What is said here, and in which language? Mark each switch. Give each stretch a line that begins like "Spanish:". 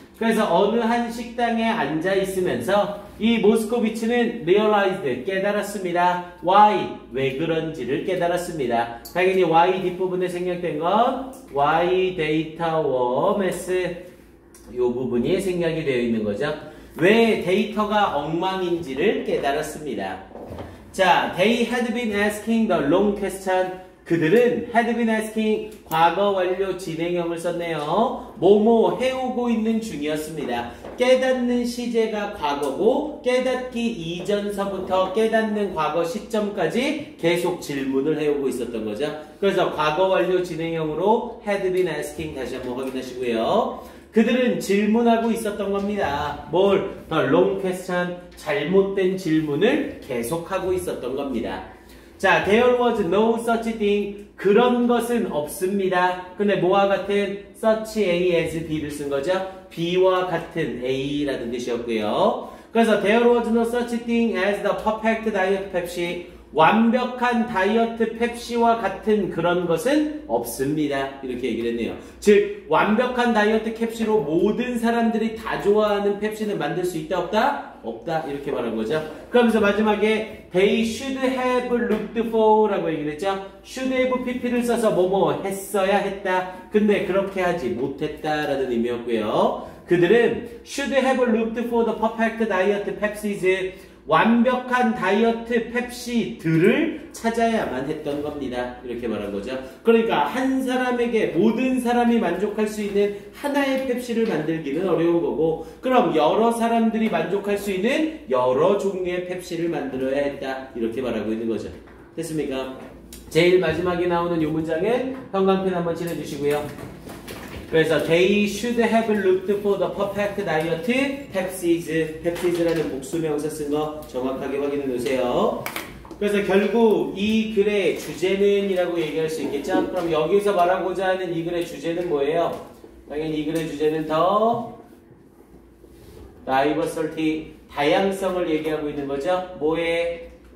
Korean: 그래서 어느 한 식당에 앉아 있으면서 이 모스코비치는 realized, 깨달았습니다.
English: Why?
Korean: 왜 그런지를 깨달았습니다. 당연히 why 뒷부분에 생략된 건
English: why data were mess
Korean: 이 부분이 생략이 되어 있는 거죠. 왜 데이터가 엉망인지를 깨달았습니다.
English: 자, they had been asking the long question.
Korean: 그들은
English: had been asking
Korean: 과거 완료 진행형을 썼네요. 뭐뭐 해오고 있는 중이었습니다. 깨닫는 시제가 과거고 깨닫기 이전서부터 깨닫는 과거 시점까지 계속 질문을 해오고 있었던 거죠. 그래서 과거 완료 진행형으로
English: had been asking
Korean: 다시 한번 확인하시고요. 그들은 질문하고 있었던 겁니다. 뭘?
English: The long question,
Korean: 잘못된 질문을 계속하고 있었던 겁니다.
English: 자, there was no such thing.
Korean: 그런 것은 없습니다. 근데 뭐와 같은 such A as B를 쓴 거죠. B와 같은 A라는 뜻이었고요.
English: 그래서 there was no such thing as the perfect diet Pepsi.
Korean: 완벽한 다이어트 펩시와 같은 그런 것은 없습니다. 이렇게 얘기를 했네요. 즉 완벽한 다이어트 펩시로 모든 사람들이 다 좋아하는 펩시는 만들 수 있다 없다? 없다. 이렇게 말한 거죠. 그러면서 마지막에
English: they should have looked for
Korean: 라고 얘기를 했죠. should have pp를 써서 뭐뭐 했어야 했다. 근데 그렇게 하지 못했다 라는 의미였고요.
English: 그들은 should have looked for the perfect diet Pepsi's 완벽한 다이어트 펩시들을 찾아야만 했던 겁니다.
Korean: 이렇게 말한 거죠. 그러니까 한 사람에게 모든 사람이 만족할 수 있는 하나의 펩시를 만들기는 어려운 거고 그럼 여러 사람들이 만족할 수 있는 여러 종류의 펩시를 만들어야 했다. 이렇게 말하고 있는 거죠. 됐습니까? 제일 마지막에 나오는 이 문장은 형광펜 한번 칠해주시고요. 그래서
English: they should have looked for the perfect diet Pepsi's,Pepsi's
Korean: 라는 복수명사 쓴 거 정확하게 확인해 놓으세요. 그래서 결국 이 글의 주제는 이라고 얘기할 수 있겠죠? 그럼 여기서 말하고자 하는 이 글의 주제는 뭐예요? 당연히 이 글의 주제는 더 diversity, 다양성을 얘기하고 있는 거죠. 뭐의?